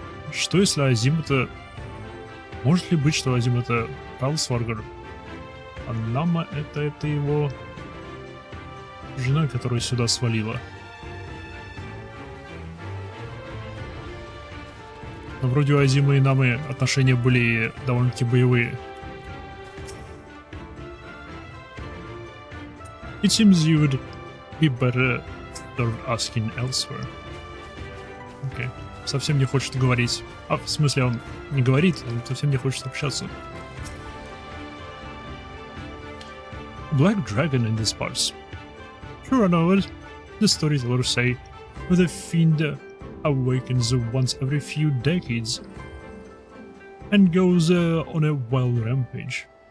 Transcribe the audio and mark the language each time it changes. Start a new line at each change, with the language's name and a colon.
Russian: Что если Азим это... Может ли быть, что Азим это Палсваргар, а Нама это его жена, которая сюда свалила? Но вроде у Азима и Намы отношения были довольно-таки боевые.
English: It seems you would be better served asking elsewhere.
Russian: Окей. Совсем не хочет говорить. А, в смысле, он не говорит, он совсем не хочет общаться.
English: Black Dragon in these parts. Sure, I know it. The storytellers say the fiend awakens once every few decades and goes on a wild rampage.